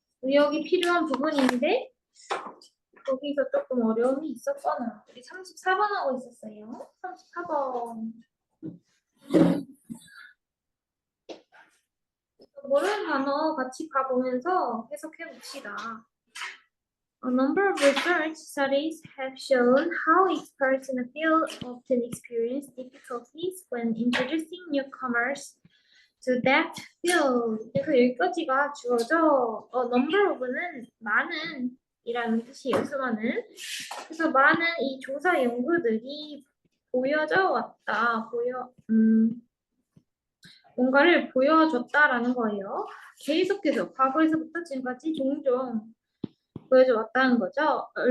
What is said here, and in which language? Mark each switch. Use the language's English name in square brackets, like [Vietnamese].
[Korean] 의역이 필요한 부분인데 거기서 조금 어려움이 있었거나 우리 34번 하고 있었어요. 34번 모르는 단어 같이 가보면서 해석해 봅시다. [English] A number of research studies have shown how experts in the field often experience difficulties when introducing newcomers to that field. [Korean] 그래서 여기까지가 주어져. number of는 많은 이라는 뜻이에요. 수많은. 그래서 많은 이 조사 연구들이 보여져 왔다. 뭔가를 보여줬다라는 거예요. 계속해서 과거에서부터 지금까지 종종 보여줘 왔다는 거죠.